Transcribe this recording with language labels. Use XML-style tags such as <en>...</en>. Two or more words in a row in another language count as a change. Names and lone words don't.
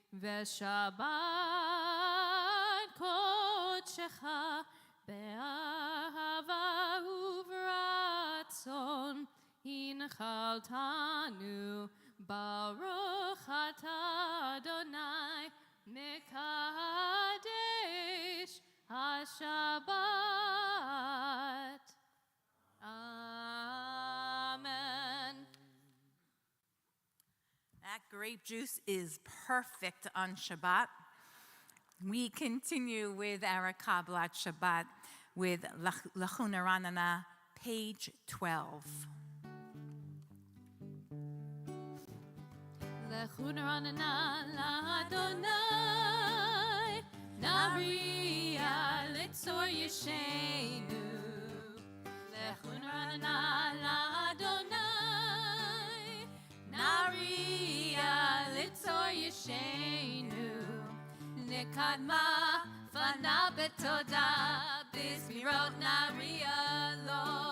<he>ושבת קדשך באהבה וברצון הנחלתנו ברוך אתה אדני מקדש השבת. Amen.</he> <en>That grape juice is perfect on Shabbat. We continue with our</en> <he>קבלת שבת</he> <en>with Lachuna Ranana, page 12.</en> <he>לכו נרננה לאדני נריעה לצור ישענו. לכו נרננה לאדני נריעה לצור ישענו. נקדמה פניו בתודה בזמירות נריע לו.</he>